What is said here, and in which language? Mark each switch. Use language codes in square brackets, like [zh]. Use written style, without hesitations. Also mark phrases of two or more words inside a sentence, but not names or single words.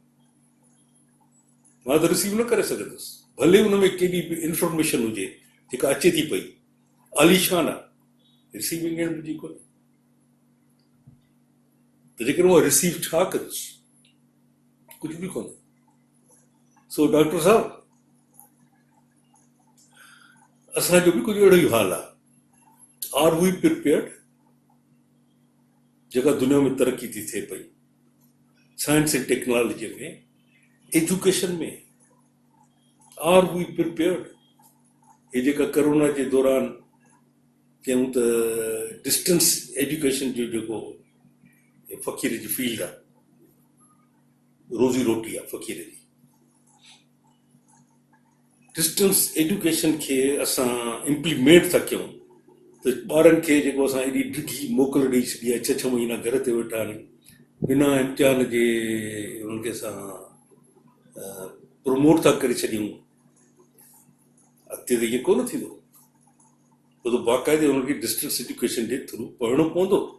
[sd] मां त रिसीव न करे सघंदुसि, भले हुन में केॾी बि इंफॉर्मेशन हुजे जेका अचे थी पई, आलीशान आहे, [en] receiving end [sd] मुंहिंजी कोन्हे, त जेकर मां रिसीव छा कंदुसि, कुझु बि कोन्हे। सो डॉक्टर साहब, असांजो बि कुझु अहिड़ो ई हाल आहे। [en] Are we prepared? [sd] जेका दुनिया में तरक़ी थी थिए पई, [en] science and technology [sd] में, एजुकेशन में, [en] Are we prepared? [sd] ये जेका कोरोना जे दौरान चयूं त [en] distance education [sd] जो जेको फ़क़ीर जी फील्ड आहे, रोज़ी रोटी आहे फ़क़ीर जी, [en] distance education [sd] खे असां इम्प्लीमेंट था कयूं, त ॿारनि खे जेको असां एॾी ॾिघी मोकल ॾेई छॾी आहे, 6 महीना घर ते वेठा आहिनि, बिना इम्तिहान जे उन्हनि खे असां प्रमोट था करे छॾियूं, अॻिते त इहो कोन थींदो, पोइ त बाक़ाइदे उन्हनि खे [en] distance education [sd] जे थ्रू पढ़णो पवंदो।